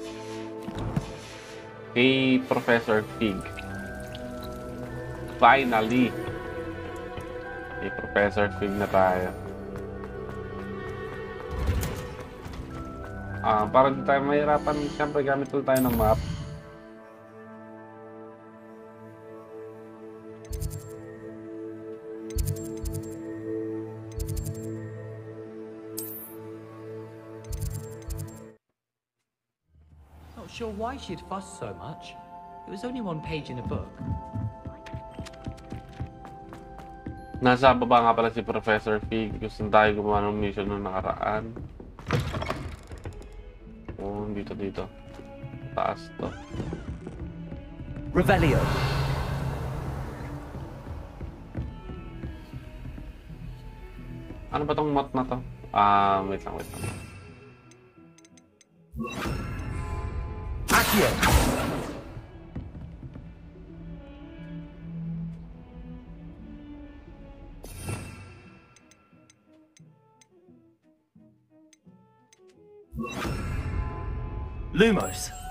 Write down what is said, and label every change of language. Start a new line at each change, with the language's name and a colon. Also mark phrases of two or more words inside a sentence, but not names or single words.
Filipino: Kay Professor Fig.
English: Finally!
Filipino: Kay Professor Fig na tayo. Para di tayo mahirapan, siyempre gamit ulit tayo ng map.
English: Not sure why she'd fuss so much. It was only one page in a book.
Filipino: Nasa baba nga pala si Professor Fig. Gusto tayo gumawa ng mission nung nakaraan. Oh, dito. Taas to. Revelio. Ano ba tong mod na to? Wait lang. Accio. Lumos.